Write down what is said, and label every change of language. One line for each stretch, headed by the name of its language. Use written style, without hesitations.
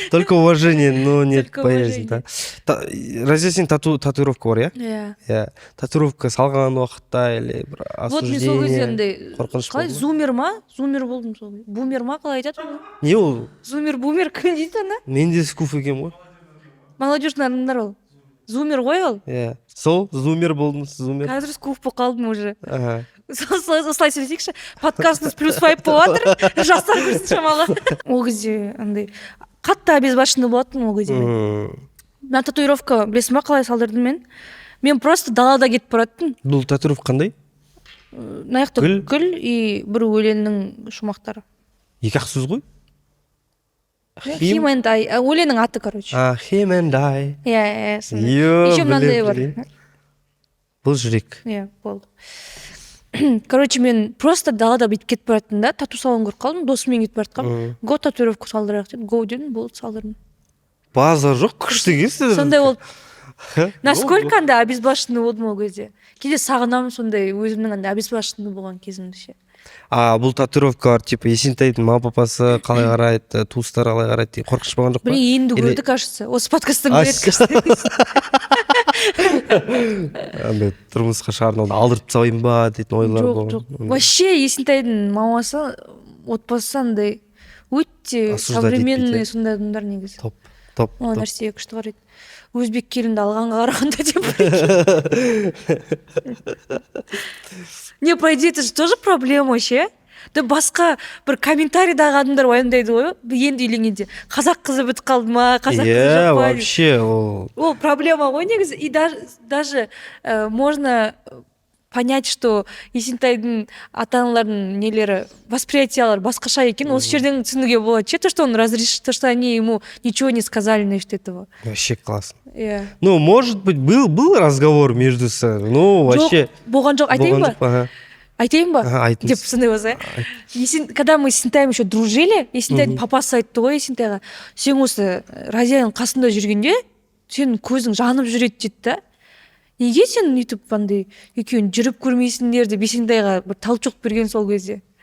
Russian: Только уважение, но нет боязни, да? Разве
Kazakh: сен татуировка бар, иә? Иә. Татуировка салған уақытта или бір осуждение? Вот мен сол кезде андай, қорқыныш қалай, зумер ма? Зумер болдым сол. Бумер ма, қалай айтады? Не ол? Зумер, бумер, кім дейді ана? Мен де скуф екем ғой. Молодежный адамдар ол. Зумер ғой ол? Иә. Сол, зумер болдым, зумер. Қазір скуф болып қалдым уже. Осылай сөйлесейікші, подкастымыз плюс 5 болып жатыр, жастар көрсін шамалы. Ол кезде андай қатты обезбашенный болатын ол кезде. Мен татуировка білесің ба қалай салдырдым мен? Мен просто далада кетіп бараттым. Бұл татуировка қандай? Мына жақта гүл и бір өлеңнің шумақтары. Екі-ақ сөз ғой? Him and I. Өлеңнің аты, короче. Him and I. Иә,
Russian: Еще
Kazakh: мынандай бар. Бұл жүрек. Иә, болды. Короче, мен просто далада бүйтіп кетіп бараттым да, тату салон көріп қалдым, досыммен кетіп баратқам. Го татуировка салдырайық дедім, го дедім, болды, салдырдым. База жоқ, күшті келсі. Сондай болды. Насколько андай обезбашенный болдым ол кезде. Кейде сағынамын сондай өзімнің андай обезбашенный болған кезімді ше. Бұл татуировкалар, типа, Есентайдың мама папасы қалай қарайды, туыстары қалай қарайды деген қорқыныш болған жоқ па? Бір енді көрді, кажется. Осы подкасттан көреді, кажется. Андай тұрмысқа шығарып алдырып тастайын ба дейтін ойлар болған. Жоқ. Вообще Есентайдың мамасы, отбасы андай өте современный сондай адамдар негізі. Топ. Ол нәрсеге күшті қарайды. Өзбек келінді алғанға қарағанда деп.
Russian: Не, по идее, это же тоже проблема ше.
Kazakh: Да басқа бір комментарийдағы адамдар уайымдайды ғой, енді үйленгенде. Қазақ қызы бітіп қалды ма, қазақ қызы жоқ па?
Russian: Вообще,
Kazakh: ол проблема ғой негізі.
Russian: И даже можно понять, что
Kazakh: Есентайдың ата аналарының нелері восприятиялары басқаша екен, осы жерден түсінуге болады ше,
Russian: то, что он разрешил, то, что они ему ничего не сказали насчет этого. Вообще классно.
Kazakh: Иә.
Russian: Ну, может быть, был разговор между собой, ну, вообще...
Kazakh: Болған жоқ, айтайын ба?
Russian: Ага.
Kazakh: Айтайын ба? Ага, айтыңыз. Деп сондай болса.
Russian: Когда мы с Есентайым еще дружили,
Kazakh: Есентайдың папасы айтты ғой Есентайға, сен осы Разияның қасында жүргенде, сенің көзің жанып жүреді дейді да. Неге сен өйтіп андай екеуін жүріп көрмейсіңдер деп Есентайға бір толчок берген сол кезде.